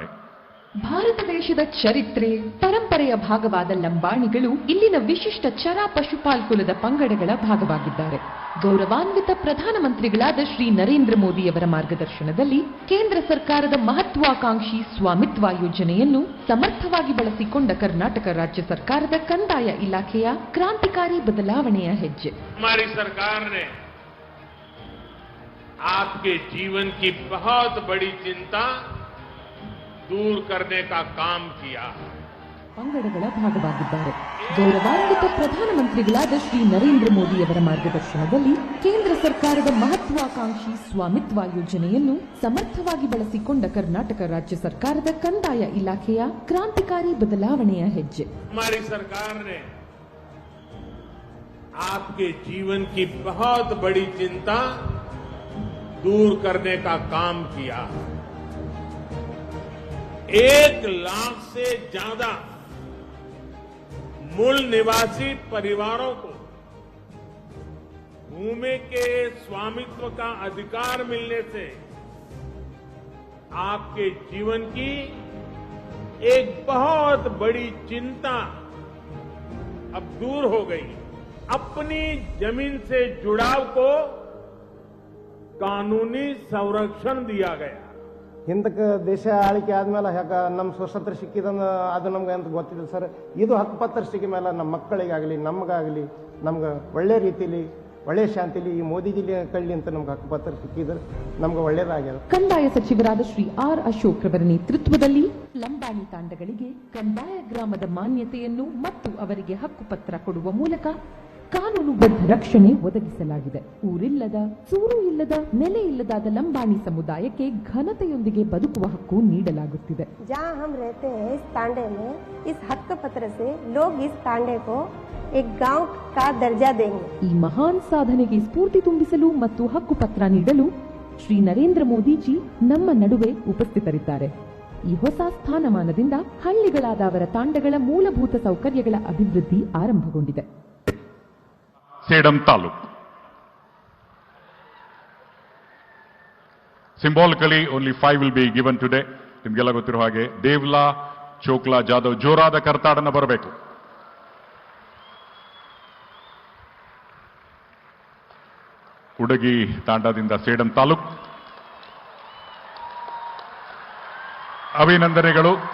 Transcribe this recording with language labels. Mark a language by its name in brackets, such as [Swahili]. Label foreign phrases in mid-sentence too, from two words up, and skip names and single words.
[Kannada] ಭಾರತ ದೇಶದ ಚರಿತ್ರೆ, ಪರಂಪರೆಯ ಭಾಗವಾದ ಲಂಬಾಣಿಗಳು ಇಲ್ಲಿನ ವಿಶಿಷ್ಟ ಚರ ಪಶುಪಾಲ್ಕುಲದ ಪಂಗಡಗಳ ಭಾಗವಾಗಿದ್ದಾರೆ. ಗೌರವಾನ್ವಿತ ಪ್ರಧಾನಮಂತ್ರಿಗಳಾದ ಶ್ರೀ ನರೇಂದ್ರ ಮೋದಿಯವರ ಮಾರ್ಗದರ್ಶನದಲ್ಲಿ ಕೇಂದ್ರ ಸರ್ಕಾರದ ಮಹತ್ವಾಕಾಂಕ್ಷಿ ಸ್ವಾಮಿತ್ವ ಯೋಜನೆಯನ್ನು ಸಮರ್ಥವಾಗಿ ಬಳಸಿಕೊಂಡ ಕರ್ನಾಟಕ ರಾಜ್ಯ ಸರ್ಕಾರದ ಕಂದಾಯ ಇಲಾಖೆಯ ಕ್ರಾಂತಿಕಾರಿ ಬದಲಾವಣೆಯ ಹೆಜ್ಜೆ. [Hindi] हमारी सरकार ने आपके जीवन की बहुत बड़ी चिंता दूर करने का काम किया. [Kannada] ಪಂಗಡಗಳ ಭಾಗವಾಗಿದ್ದಾರೆ. ಗೌರವಾನ್ವಿತ ಪ್ರಧಾನಮಂತ್ರಿಗಳಾದ ಶ್ರೀ ನರೇಂದ್ರ ಮೋದಿಯವರ ಮಾರ್ಗದರ್ಶನದಲ್ಲಿ ಕೇಂದ್ರ ಸರ್ಕಾರದ ಮಹತ್ವಾಕಾಂಕ್ಷಿ ಸ್ವಾಮಿತ್ವ ಯೋಜನೆಯನ್ನು ಸಮರ್ಥವಾಗಿ ಬಳಸಿಕೊಂಡ ಕರ್ನಾಟಕ ರಾಜ್ಯ ಸರ್ಕಾರದ ಕಂದಾಯ ಇಲಾಖೆಯ ಕ್ರಾಂತಿಕಾರಿ ಬದಲಾವಣೆಯ ಹೆಜ್ಜೆ. [Hindi] हमारी सरकार ने आपके जीवन की बहुत बड़ी चिंता दूर करने का काम किया. 1 लाख से ज्यादा मूल निवासी परिवारों को भूमि के स्वामित्व का अधिकार मिलने से आपके जीवन की एक बहुत बड़ी चिंता अब दूर हो गई. अपनी जमीन से जुड़ाव को कानूनी संरक्षण दिया गया. [Kannada] ಹಿಂದಕ್ಕೆ ದೇಶ ಆಳಿಕೆ ಆದ್ಮೇಲೆ ನಮ್ಮ ಸ್ವತಂತ್ರ ಸಿಕ್ಕಿದಂದು ಅದು ನಮ್ಗೆ ಅಂತ ಗೊತ್ತಿದೆ ಸರ್. ಇದು ಹಕ್ಕುಪತ್ರ ಸಿಕ್ಕ ಮೇಲೆ ನಮ್ಮ ಮಕ್ಕಳಿಗಾಗಲಿ ನಮಗಾಗಲಿ ನಮ್ಗೆ ಒಳ್ಳೆ ರೀತಿಲಿ ಒಳ್ಳೆ ಶಾಂತಿಲಿ ಈ ಮೋದಿಜಿಲಿ ಕಳ್ಳಿ ಅಂತ ನಮ್ಗೆ ಹಕ್ಕುಪತ್ರ ಸಿಕ್ಕಿದ್ರೆ ನಮ್ಗೆ ಒಳ್ಳೇದಾಗ್ಯದ. ಕಂದಾಯ ಸಚಿವರಾದ ಶ್ರೀ ಆರ್ ಅಶೋಕ್ ರವರ ನೇತೃತ್ವದಲ್ಲಿ ಲಂಬಾಣಿ ತಾಂಡಗಳಿಗೆ ಕಂದಾಯ ಗ್ರಾಮದ ಮಾನ್ಯತೆಯನ್ನು ಮತ್ತು ಅವರಿಗೆ ಹಕ್ಕುಪತ್ರ ಕೊಡುವ ಮೂಲಕ ಕಾನೂನುಬದ್ಧ ರಕ್ಷಣೆ ಒದಗಿಸಲಾಗಿದೆ. ಊರಿಲ್ಲದ, ಸೂರು ಇಲ್ಲದ, ನೆಲೆ ಇಲ್ಲದಾದ ಲಂಬಾಣಿ ಸಮುದಾಯಕ್ಕೆ ಘನತೆಯೊಂದಿಗೆ ಬದುಕುವ ಹಕ್ಕು ನೀಡಲಾಗುತ್ತಿದೆ. [Hindi] जहाँ हम रहते हैं इस तांडे में, इस हक पत्र से लोग इस तांडे को एक गांव का दर्जा देंगे. [Kannada] ಈ ಮಹಾನ್ ಸಾಧನೆಗೆ ಸ್ಫೂರ್ತಿ ತುಂಬಿಸಲು ಮತ್ತು ಹಕ್ಕುಪತ್ರ ನೀಡಲು ಶ್ರೀ ನರೇಂದ್ರ ಮೋದಿಜಿ ನಮ್ಮ ನಡುವೆ ಉಪಸ್ಥಿತರಿದ್ದಾರೆ. ಈ ಹೊಸ ಸ್ಥಾನಮಾನದಿಂದ ಹಳ್ಳಿಗಳಾದ ಅವರ ತಾಂಡಗಳ ಮೂಲಭೂತ ಸೌಕರ್ಯಗಳ ಅಭಿವೃದ್ಧಿ ಆರಂಭಗೊಂಡಿದೆ. ಸೇಡಂ ತಾಲೂಕ್. [English] Symbolically, only 5 will be given today. [Kannada] ನಿಮಗೆಲ್ಲ ಗೊತ್ತಿರೋ ಹಾಗೆ ದೇವ್ಲಾ, ಚೋಕ್ಲಾ, ಜಾಧವ್ ಜೋರಾದ ಕರ್ತಾಡನ ಬರಬೇಕು. ಕುಡಗಿ ತಾಂಡಾದಿಂದ ಸೇಡಂ ತಾಲೂಕ್. ಅಭಿನಂದನೆಗಳು.